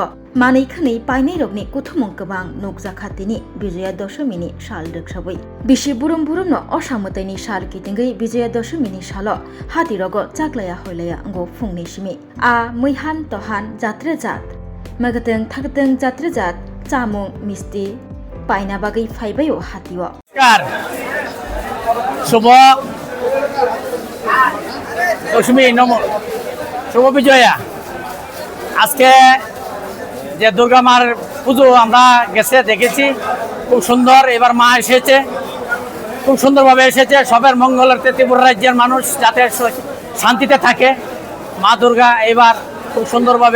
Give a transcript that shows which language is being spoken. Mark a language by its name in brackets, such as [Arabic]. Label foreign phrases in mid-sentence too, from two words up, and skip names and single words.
[Kok Borok] Manai khani painai rok ni kuthumung kebang nukjaka tini Bijaya Dashami sal riksawi. Bishi burum burum no osamutai ni sal kitinggai Bijaya Dashami salo hati rogo jaglaya hoilaya ango fungni simi. A moihan tohan jatre jat. Makadeng takadeng jatre jat jamung misti পাইনা বাগৈ ফাইবাইও হাতিও [Bangla] নমস্কার শুভ দশমী শুভ বিজয়া আজকে যে দুর্গা মার পুজো আমরা গেছে দেখেছি খুব সুন্দর এবার মা এসেছে খুব সুন্দরভাবে এসেছে সবের মঙ্গলার্থে ত্রিপুরা রাজ্যের মানুষ যাতে শান্তিতে থাকে মা দুর্গা এবার খুব সুন্দরভাবে